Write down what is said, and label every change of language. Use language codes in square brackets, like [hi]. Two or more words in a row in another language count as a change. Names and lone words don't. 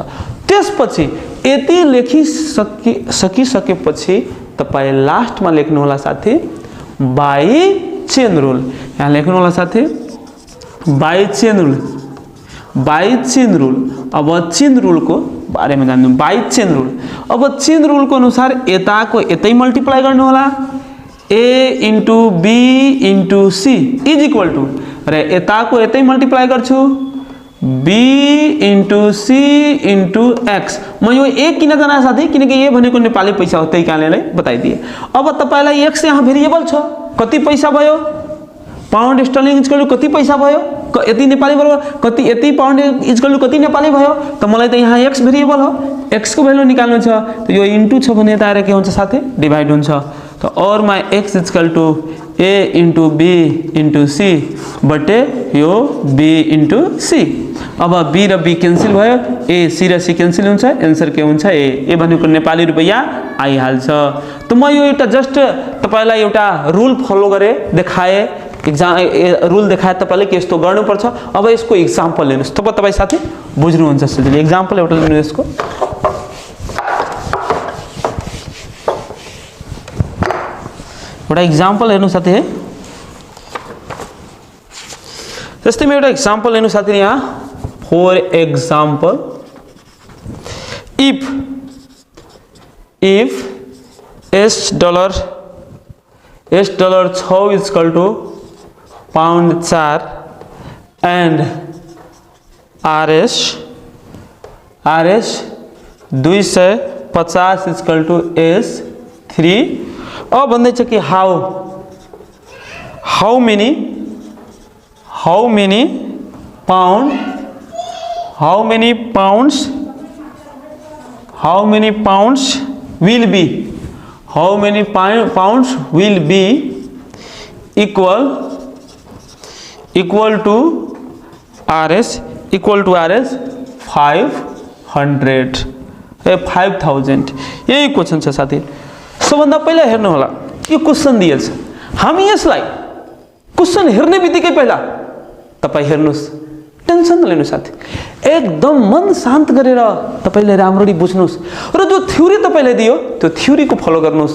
[ne] त्यसपछि यति सकिसकेपछि तपाईँ लास्टमा लेख्नु होला साथी [en] by chain rule. [ne] यहाँ लेख्नु होला साथी [en] by chain rule, by chain rule. [ne] अब चेन रुलको बारेमा जान्नु, [en] by chain rule. [ne] अब चेन रुलको अनुसार यताको यतै मल्टिप्लाई गर्नु होला, [en] a into b into c is equal to, [ne] र यताको यतै मल्टिप्लाई गर्छु [en] b into c into x. [ne] म यो ए किन जाना साथी, किनकि ए भनेको नेपाली पैसा हो, त्यही कारणले बताइदिए। अब तपाईलाई एक्स यहाँ भेरिएबल छ, कति पैसा भयो, [en] pound sterling is equal to [ne] कति पैसा भयो, यति नेपाली बराबर कति, यति [en] pound is equal to [ne] कति नेपाली भयो। त मलाई त यहाँ [en] x variable [ne] हो, एक्स को भ्यालु निकाल्नु छ। त यो इन्टु छ भने यता आएर के हुन्छ साथी डिभाइड हुन्छ। त और माई [en] x is equal to a into b into c [ne] बटे यो [en] b into c. [ne] अब बी र बी कैंसिल भयो, ए सी र सी कैंसिल हुन्छ, एन्सर के हुन्छ ए भनेको नेपाली रुपैयाँ आइहाल्छ। त म यो एउटा जस्ट तपाईलाई एउटा रुल फलो गरे देखाए, रुल देखाए तपाईले के यस्तो गर्नुपर्छ। अब यसको एक्जाम्पल लिनुस्, तपाई साथी बुझ्नुहुन्छ सजिलै। एक्जाम्पल एउटा लिनु यसको। एउटा एक्जाम्पल हेर्नु साथी है, जस्तै म एउटा एक्जाम्पल हेर्नु साथी यहाँ। [en] For example if S dollar 6 is equal to pound 4 and RS 250 is equal to S 3. [ne] अब भन्दै छ कि [en] how many pounds will be equal to RS 5000। [ne] यही क्वेश्चन छ साथी। सबभन्दा पहिला हेर्नु होला, यो क्वेश्चन दिएछ, हामी यसलाई क्वेश्चन हेर्ने बित्तिकै पहिला तपाई हेर्नुस्, टेन्सन नलिनु साथी, एकदम मन शान्त गरेर तपाईले राम्ररी बुझ्नुस् र जो थ्योरी तपाईले दियो त्यो थ्योरीको फलो गर्नुस्।